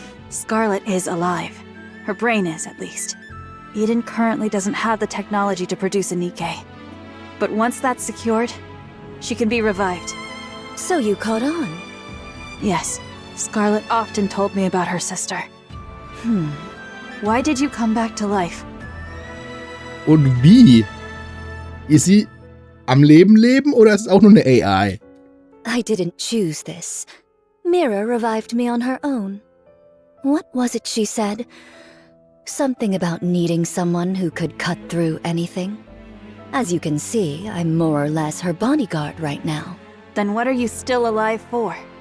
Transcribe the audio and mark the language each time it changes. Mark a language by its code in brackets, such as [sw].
[en] Scarlet is alive. Her brain is, at least. Eden currently doesn't have the technology to produce a Nikke. But once that's secured, she can be revived. So you caught on. Yes, Scarlet often told me about her sister. Why did you come back to life? [de] Und wie? Ist sie am Leben oder ist es auch nur eine AI? [en] I didn't choose this. Mira revived me on her own. What was it she said? Something about needing someone who could cut through anything. As you can see, I'm more or less her bodyguard right now. Then what are you still alive for?